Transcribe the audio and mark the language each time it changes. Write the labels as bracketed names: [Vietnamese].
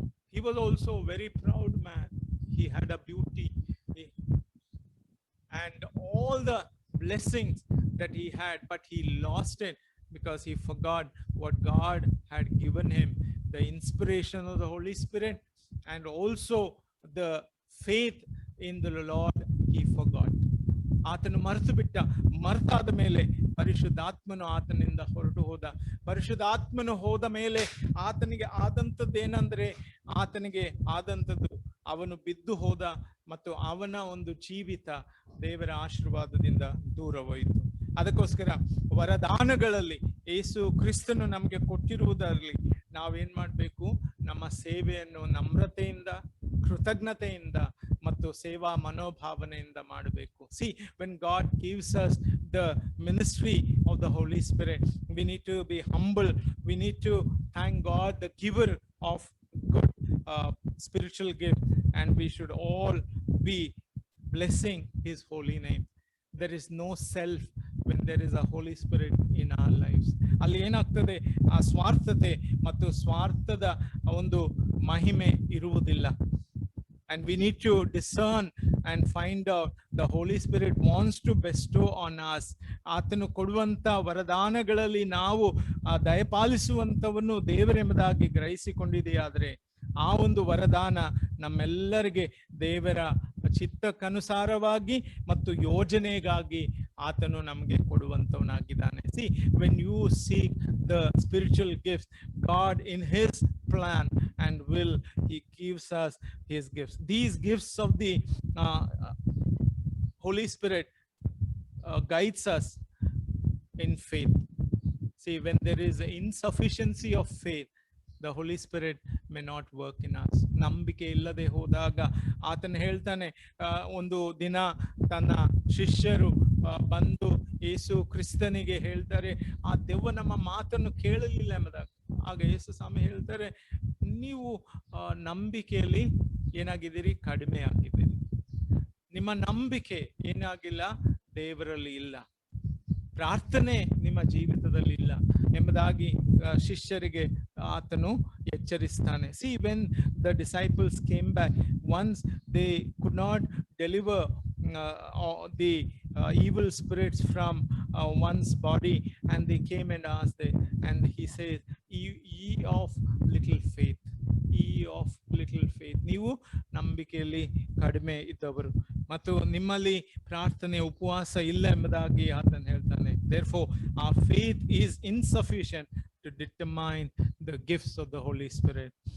[English] He was also a very proud man. He had a beauty and all the blessings that he had, but he lost it because he forgot what God had given him. The inspiration of the Holy Spirit and also the faith in the Lord, he forgot. [Kannada] ಆತನು ಮರೆತು ಬಿಟ್ಟ. ಮರ್ತಾದ ಮೇಲೆ ಪರಿಶುದ್ಧಾತ್ಮನು ಆತನಿಂದ ಹೊರಟು ಹೋದ. ಪರಿಶುದ್ಧಾತ್ಮನು ಹೋದ ಮೇಲೆ ಆತನಿಗೆ ಆದಂಥದ್ದೇನೆಂದ್ರೆ, ಆತನಿಗೆ ಆದಂಥದ್ದು ಅವನು ಬಿದ್ದು ಹೋದ ಮತ್ತು ಅವನ ಒಂದು ಜೀವಿತ ದೇವರ ಆಶೀರ್ವಾದದಿಂದ ದೂರವಾಯಿತು. ಅದಕ್ಕೋಸ್ಕರ ವರದಾನಗಳಲ್ಲಿ ಯೇಸು ಕ್ರಿಸ್ತನು ನಮಗೆ ಕೊಟ್ಟಿರುವುದರಲ್ಲಿ ನಾವೇನ್ ಮಾಡ್ಬೇಕು? ನಮ್ಮ ಸೇವೆಯನ್ನು ನಮ್ರತೆಯಿಂದ, ಕೃತಜ್ಞತೆಯಿಂದ ಮತ್ತು ಸೇವಾ ಮನೋಭಾವನೆಯಿಂದ ಮಾಡಬೇಕು. [English] See, when God gives us the ministry of the Holy Spirit. We need to be humble. We need to thank God, the giver of good spiritual gift, and we should all be blessing his holy name. There is no self when there is a Holy Spirit in our lives. [Kannada] ಅಲ್ಲಿ ಏನಾಗ್ತದೆ, ಆ ಸ್ವಾರ್ಥತೆ ಮತ್ತು ಸ್ವಾರ್ಥದ ಒಂದು ಮಹಿಮೆ ಇರುವುದಿಲ್ಲ. [English] And we need to discern and find out the Holy Spirit wants to bestow on us. [Kannada] ಆತನು ಕೊಡುವಂತ ವರದಾನಗಳಲ್ಲಿ ನಾವು ದಯಪಾಲಿಸುವಂತವನ್ನು ದೇವರೆಂಬುದಾಗಿ ಗ್ರಹಿಸಿಕೊಂಡಿದೆಯಾದರೆ ಆ ಒಂದು ವರದಾನ ನಮ್ಮೆಲ್ಲರಿಗೆ ದೇವರ ಚಿತ್ತಕ್ಕನುಸಾರವಾಗಿ ಮತ್ತು ಯೋಜನೆಗಾಗಿ ಆತನು ನಮಗೆ ಕೊಡುವಂತವನಾಗಿದ್ದಾನೆ. [English] See, when you seek the spiritual gifts, God in his plan and will, he gives us his gifts. These gifts of the Holy Spirit guides us in faith. See, when there is insufficiency of faith, the Holy Spirit may not work in us. [Kannada] ನಂಬಿಕೆ ಇಲ್ಲದೆ ಹೋದಾಗ ಆತನು ಹೇಳ್ತಾನೆ, ಒಂದು ದಿನ ತನ್ನ ಶಿಷ್ಯರು ಬಂದು ಯೇಸು ಕ್ರಿಸ್ತನಿಗೆ ಹೇಳ್ತಾರೆ, ಆ ದೆವ್ವ ನಮ್ಮ ಮಾತನ್ನು ಕೇಳಲಿಲ್ಲ ಎಂಬುದಾಗಿ. ಆಗ ಯೇಸು ಸ್ವಾಮಿ ಹೇಳ್ತಾರೆ, ನೀವು ನಂಬಿಕೆಯಲ್ಲಿ ಏನಾಗಿದ್ದೀರಿ, ಕಡಿಮೆ ಆಗಿದ್ದೀರಿ. ನಿಮ್ಮ ನಂಬಿಕೆ ಏನಾಗಿಲ್ಲ, ದೇವರಲ್ಲಿ ಇಲ್ಲ, ಪ್ರಾರ್ಥನೆ ನಿಮ್ಮ ಜೀವಿತದಲ್ಲಿ ಇಲ್ಲ ಎಂಬುದಾಗಿ ಶಿಷ್ಯರಿಗೆ ಆತನು ಎಚ್ಚರಿಸ್ತಾನೆ. [English] See, when the disciples came back, once they could not deliver the evil spirits from one's body, and they came and asked it, and he says, ye of little faith, ye of little faith. [Kannada] ನೀವು ನಂಬಿಕೆಯಲ್ಲಿ ಕಡಿಮೆ ಇದ್ದವರು ಮತ್ತು ನಿಮ್ಮಲ್ಲಿ ಪ್ರಾರ್ಥನೆ ಉಪವಾಸ ಇಲ್ಲ ಎಂಬುದಾಗಿ ಆತನು ಹೇಳ್ತಾನೆ. [English] Therefore our faith is insufficient to determine the gifts of the Holy Spirit.